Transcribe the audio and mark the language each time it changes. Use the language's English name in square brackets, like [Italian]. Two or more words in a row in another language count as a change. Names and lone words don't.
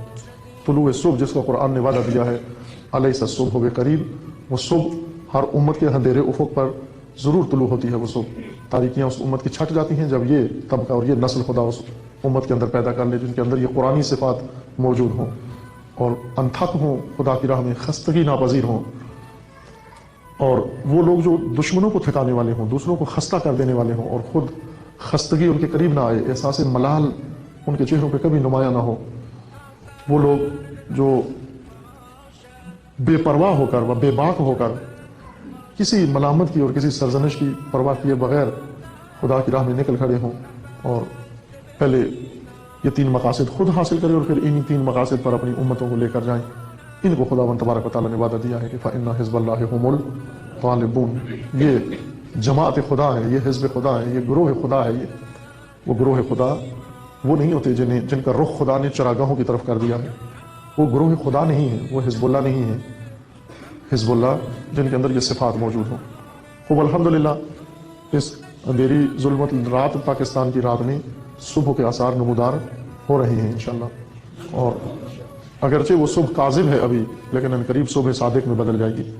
[Urdu] طلوع صبح جس کا قرآن نے وعدہ دیا ہے، [Arabic] الیس الصبح بقریب، [Urdu] وہ صبح ہر امت کے اندھیرے افق پر ضرور طلوع ہوتی ہے۔ وہ صبح تاریکیاں اس امت کی چھٹ جاتی ہیں جب یہ طبقہ اور یہ نسل خدا اس امت کے اندر پیدا کر لے جن کے اندر یہ قرآنی صفات موجود ہوں اور انتھک ہوں، خدا کی راہ میں خستگی ناپذیر ہوں، اور وہ لوگ جو دشمنوں کو تھکانے والے ہوں، دوسروں کو خستہ کر دینے والے ہوں، اور خود خستگی ان کے قریب نہ آئے، احساس ملال ان کے چہروں پہ کبھی نمایاں نہ ہو۔ وہ لوگ جو بے پرواہ ہو کر و بے باک ہو کر کسی ملامت کی اور کسی سرزنش کی پرواہ کیے بغیر خدا کی راہ میں نکل کھڑے ہوں، اور پہلے یہ 3 مقاصد خود حاصل کریں اور پھر انہی 3 مقاصد پر اپنی امتوں کو لے کر جائیں۔ ان کو خداوند تبارک و تعالیٰ نے وعدہ دیا ہے کہ [Arabic] فَإِنَّ حِزْبَ اللَّهِ هُمُ الْغَالِبُونَ، [Urdu] یہ جماعت خدا ہے، یہ حزب خدا ہے، یہ گروہ خدا ہے۔ وہ گروہ خدا وہ نہیں ہوتے جن کا رخ خدا نے چراگاہوں کی طرف کر دیا ہے۔ وہ گروہ خدا نہیں ہے، وہ حزب اللہ نہیں ہے۔ حزب اللہ جن کے اندر یہ صفات موجود ہوں۔ خوب الحمدللہ اس اندھیری ظلمت رات پاکستان کی رات میں صبح کے آثار نمودار ہو رہے ہیں انشاءاللہ، اور اگرچہ وہ صبح کاذب ہے ابھی، لیکن ان قریب صبح صادق میں بدل جائے گی۔